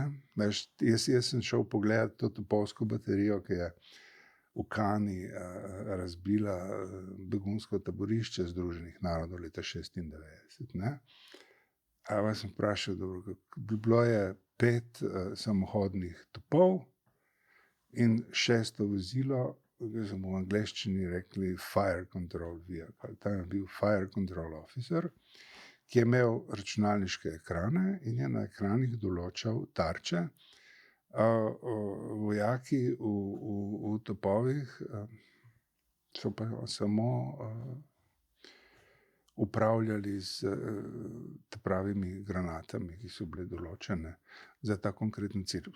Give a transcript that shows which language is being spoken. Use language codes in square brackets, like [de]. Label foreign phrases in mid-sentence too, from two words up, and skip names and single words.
[sl] Jaz sem šel pogledat to topovsko baterijo, ki je v Kani razbila begunsko taborišče Združenih narodov leta 1996. Ne. Jaz sem vprašal, bilo je 5 samohodnih topov in 6. vozilo, ki smo v angleščini rekli [en] fire control vehicle. [sl] Tam je bil [en] fire control officer, [sl] ki je imel računalniške ekrane in je na ekranih določal tarče. Vojaki v topovih so pa samo upravljali z pravimi granatami, ki so bile določene za ta konkreten cilj.